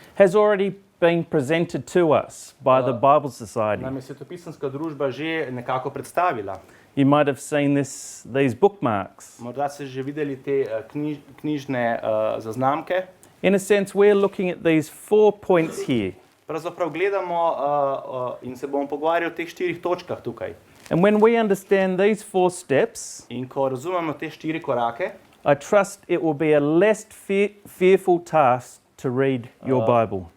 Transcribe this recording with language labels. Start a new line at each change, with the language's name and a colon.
English: has already been presented to us by the Bible Society.
Slovenian: nam je svetopisemska družba že nekako predstavila.
English: You might have seen these bookmarks.
Slovenian: Morda ste že videli te knjižne zaznamke.
English: In a sense, we're looking at these 4 points here.
Slovenian: Pravzaprav gledamo in se bomo pogovarjali o teh 4 točkah tukaj.
English: And when we understand these 4 steps,
Slovenian: In ko razumemo te 4 korake,
English: I trust it will be a less fearful task to read your Bible.